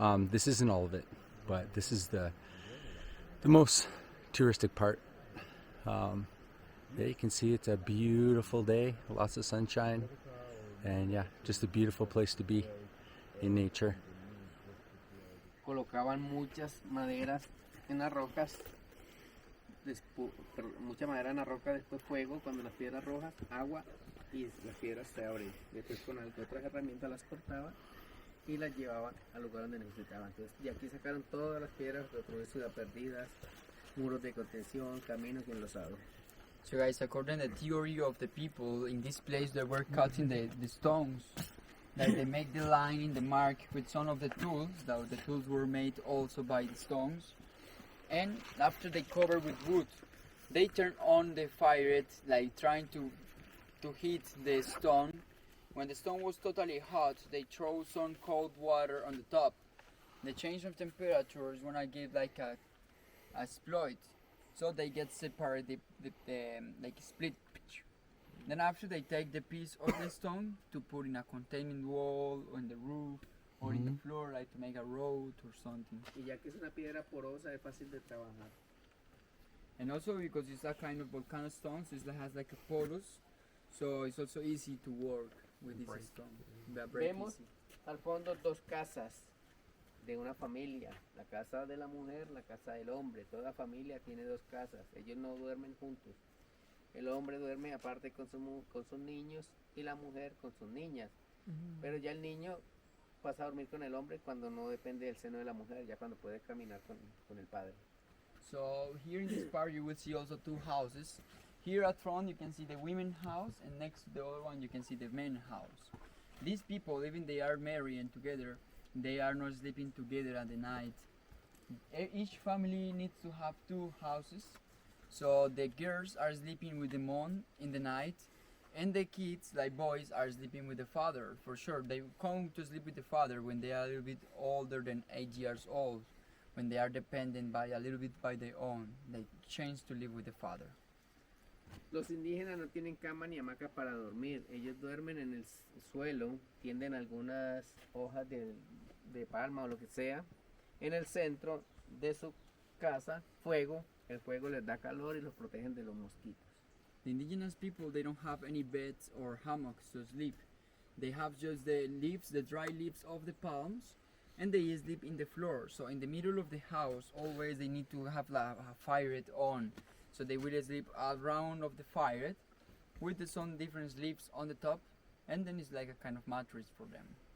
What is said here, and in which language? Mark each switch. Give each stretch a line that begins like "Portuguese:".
English: This isn't all of it, but this is the most touristic part. Yeah, you can see it's a beautiful day, lots of sunshine, and yeah, just a beautiful place to be in nature.
Spanish: Colocaban muchas maderas en las rocas, mucha madera en la roca, después fuego, cuando las piedras rojas, agua y las piedras se abren. Después con otras herramientas las cortaban y las llevaban al lugar donde necesitaban. Entonces de aquí sacaron todas las piedras de otra vez Ciudad Perdidas, muros de contención, caminos y enlosados.
English: So guys, according to the theory of the people in this place, they were cutting the stones. Like they make the line in the mark with some of the tools. The tools were made also by the stones. And after they cover with wood, they turn on the fire, like trying to heat the stone. When the stone was totally hot, they throw some cold water on the top. The change of temperature is when I give like a exploit. So they get separated, like split. Then after they take the piece of the stone to put in a containment wall on the roof or in the floor, like to make a road or something.
Spanish: Y ya que es una piedra porosa, es fácil de trabajar.
English: And also because it's a kind of volcano stones, it has like a porous, so it's also easy to work with this stone.
Spanish: Vemos al fondo dos casas de una familia, la casa de la mujer, la casa del hombre. Toda familia tiene dos casas, ellos no duermen juntos. El hombre duerme aparte con sus niños y la mujer con sus niñas. Pero ya el niño pasa a dormir con el hombre cuando no depende del seno de la mujer, ya cuando puede caminar con el padre.
English: So here in this part you will see also two houses. Here at front you can see the women's house, and next to the other one you can see the men's house. These people, even they are married and together, they are not sleeping together at the night. Each family needs to have two houses. So the girls are sleeping with the mom in the night, and the kids, like boys, are sleeping with the father. For sure, they come to sleep with the father when they are a little bit older than 8 years old. When they are dependent by a little bit by their own, they change to live with the father.
Spanish: Los indígenas no tienen cama ni hamaca para dormir. Ellos duermen en el suelo, tienden algunas hojas de palma o lo que sea. En el centro de su casa, fuego. El fuego les da calor y los protegen de los mosquitos.
English: The indigenous people, they don't have any beds or hammocks to sleep. They have just the leaves, the dry leaves of the palms, and they sleep in the floor. So in the middle of the house, always they need to have a fire on. So they will sleep around of the fire with some different leaves on the top, and then it's like a kind of mattress for them.